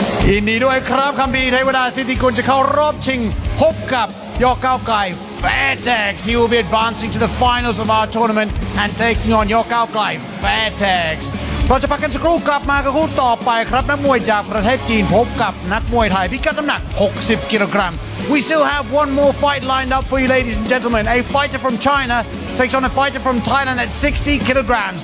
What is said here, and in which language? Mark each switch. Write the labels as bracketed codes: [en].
[th] ยินดีด้วยครับคัมภีร์เทวดาสิทธิกุลจะเข้ารอบชิงพบกับยอร์ก้าวไกล Fairtex. [en] He will be advancing to the finals of our tournament and taking on Yor Cal Cly Fairtex. [th] เราจะพักกันสักครู่กลับมากับคู่ต่อไปครับนักมวยจากประเทศจีนพบกับนักมวยไทยพิกัดน้ำหนัก60 กิโลกรัม [en] We still have one more fight lined up for you, ladies and gentlemen. A fighter from China takes on a fighter from Thailand at 60 kilograms.